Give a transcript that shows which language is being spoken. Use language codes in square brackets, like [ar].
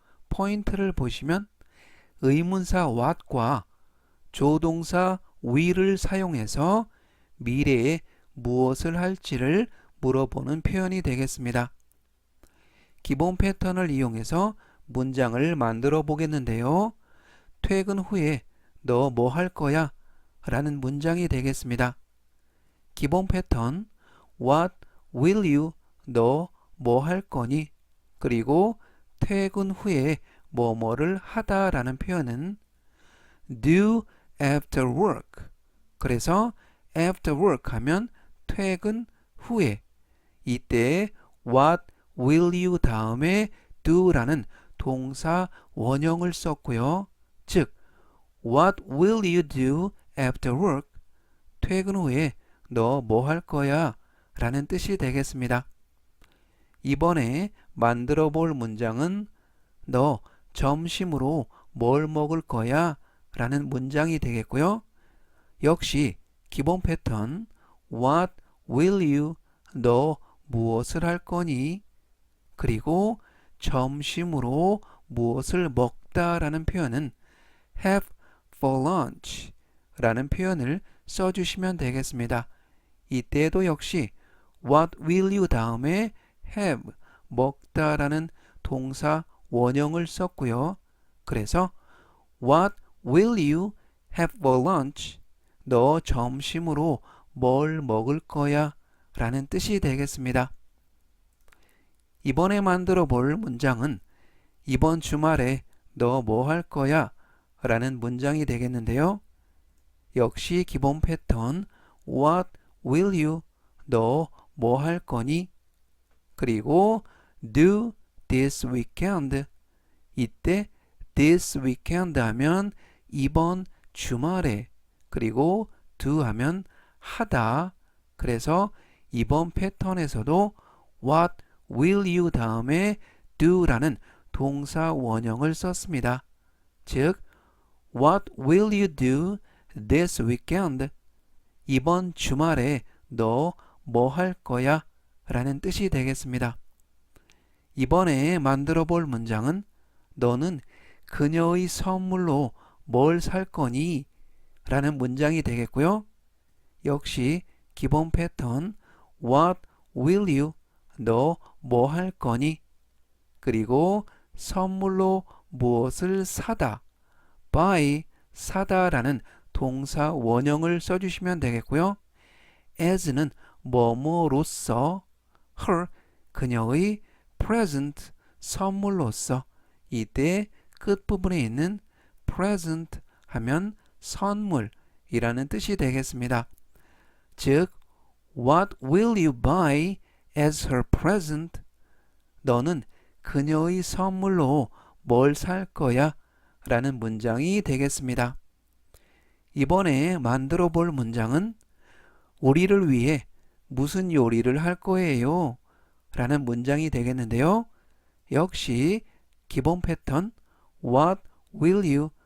[ko] 포인트를 보시면 의문사 what과 조동사 will을 사용해서 미래에 무엇을 할지를 물어보는 표현이 되겠습니다. 기본 패턴을 이용해서 문장을 만들어 보겠는데요. 퇴근 후에 너 뭐 할 거야? 라는 문장이 되겠습니다. 기본 패턴 [en] What will you? [ko] 너 뭐 할 거니? 그리고 퇴근 후에 뭐뭐를 하다 라는 표현은 [en] do after work. [ko] 그래서 after work 하면 퇴근 후에 이때 [en] what will you [ko] 다음에 do 라는 동사 원형을 썼고요. 즉 [en] what will you do after work? [ko] 퇴근 후에 너 뭐 할 거야? 라는 뜻이 되겠습니다. 이번에 만들어 볼 문장은 너 점심으로 뭘 먹을 거야? 라는 문장이 되겠고요. 역시 기본 패턴 [en] What will you? [ko] 너 무엇을 할 거니? 그리고 점심으로 무엇을 먹다 라는 표현은 [en] have for lunch [ko] 라는 표현을 써주시면 되겠습니다. 이때도 역시 [en] What will you [ko] 다음에 have 먹다 라는 동사 원형을 썼고요. [en] 그래서 What will you have for lunch? [ko] 너 점심으로 뭘 먹을 거야? 라는 뜻이 되겠습니다. 이번에 만들어 볼 문장은 이번 주말에 너 뭐 할 거야? 라는 문장이 되겠는데요. 역시 기본 패턴 [en] What will you? [ko] 너 뭐 할 거니? 그리고 [en] do this weekend. [ko] 이때 [en] this weekend [ko] 하면 이번 주말에 그리고 do 하면 하다. 그래서 이번 패턴에서도 [en] what will you [ko] 다음에 do 라는 동사 원형을 썼습니다. 즉 [en] what will you do this weekend? [ko] 이번 주말에 너 뭐 할 거야? 라는 뜻이 되겠습니다. 이번에 만들어 볼 문장은 너는 그녀의 선물로 뭘 살 거니? 라는 문장이 되겠고요. 역시 기본 패턴 [en] What will you? [ko] 너 뭐 할 거니? 그리고 선물로 무엇을 사다 buy 사다 라는 동사 원형을 써주시면 되겠고요. as는 뭐뭐로서 her 그녀의 present 선물로서 이때 끝부분에 있는 present 하면 선물이라는 뜻이 되겠습니다. 즉 [en] What will you buy as her present? [ko] 너는 그녀의 선물로 뭘 살 거야? 라는 문장이 되겠습니다. 이번에 만들어 볼 문장은 우리를 위해 무슨 요리를 할 거예요? 라는 문장이 되겠는데요. 역시 기본 패턴 [en] What will you?